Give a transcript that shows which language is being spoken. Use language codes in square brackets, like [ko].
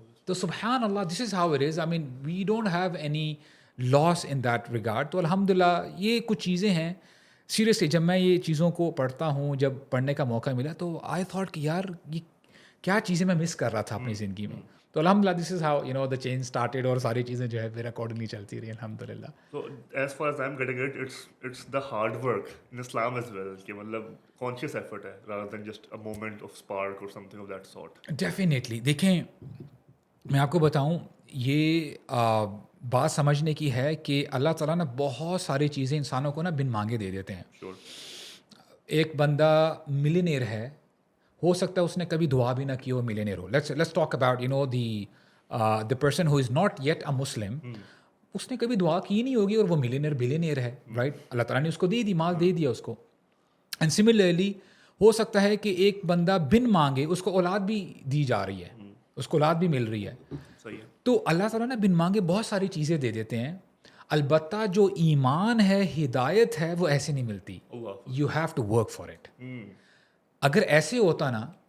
[en] تو سبحان اللہ, this is how it is. I mean we don't have any loss in that regard. [ur] تو الحمد للہ یہ کچھ چیزیں ہیں. سیریسلی جب میں یہ چیزوں کو پڑھتا ہوں, جب پڑھنے کا موقع ملا تو [en] I thought [ur] کہ یار یہ کیا چیزیں میں مس کر رہا تھا اپنی زندگی میں. تو الحمد للہ [en] this is how you know the change started, [ur] اور ساری چیزیں جو ہے پھر اکارڈنگلی چلتی رہی الحمد للہ. [en] So as far as I'm getting it, it's the hard work in Islam as well, [ur] کہ مطلب [en] conscious effort ہے rather than just a moment of spark or something of that sort. Definitely. [ur] دیکھیں میں آپ کو بتاؤں, یہ بات سمجھنے کی ہے کہ اللہ تعالیٰ نا بہت ساری چیزیں انسانوں کو نا بن مانگے دے دیتے ہیں. ایک بندہ ملینئر ہے, ہو سکتا ہے اس نے کبھی دعا بھی نہ کی ہو, millionaire ہو. [en] Let's talk about you know the person who is not yet a Muslim. [ur] اس نے کبھی دعا کی نہیں ہوگی اور وہ بلینئر ہے, رائٹ. اللہ تعالیٰ نے اس کو دے دی, مال دے دیا اس کو. اینڈ سملرلی ہو سکتا ہے کہ ایک بندہ بن مانگے اس کو اولاد بھی دی جا رہی ہے, اس کو اولاد بھی مل رہی ہے. تو اللہ تعالیٰ نے بن مانگے بہت ساری چیزیں دے دیتے ہیں. البتہ جو ایمان ہے, ہدایت ہے, وہ ایسے نہیں ملتی. [en] You have to work for it. [ur] اگر ایسے ہوتا نا